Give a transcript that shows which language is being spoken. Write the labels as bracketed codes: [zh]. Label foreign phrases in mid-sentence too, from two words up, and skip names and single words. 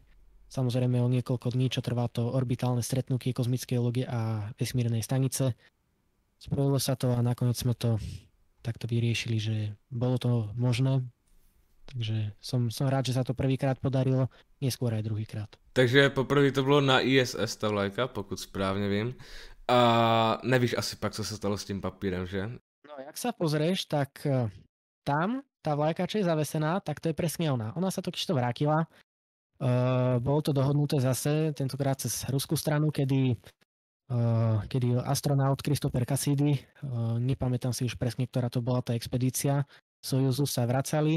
[sk] Samozrejme o niekoľko dní, čo trvá to orbitálne stretnutie kozmickej logie a vesmírnej stanice. Spojilo sa to a nakoniec sme to takto vyriešili, že bolo to možné. Takže som rád, že sa to prvýkrát podarilo, neskôr aj druhýkrát. [cs] Takže poprvé to bylo na ISS ta vlajka, pokud správně vím. A nevíš asi pak, co se stalo s tím papírem, že? [sk] No, jak sa pozrieš, tak tam tá vlajka, čo je zavesená, tak to je presne ona. Ona sa totiž to vrátila. Bolo to dohodnuté zase, tentokrát cez ruskú stranu, kedy astronaut Christopher Cassidy, nepamätám si už presne, ktorá to bola tá expedícia Sojuzu, sa vracali.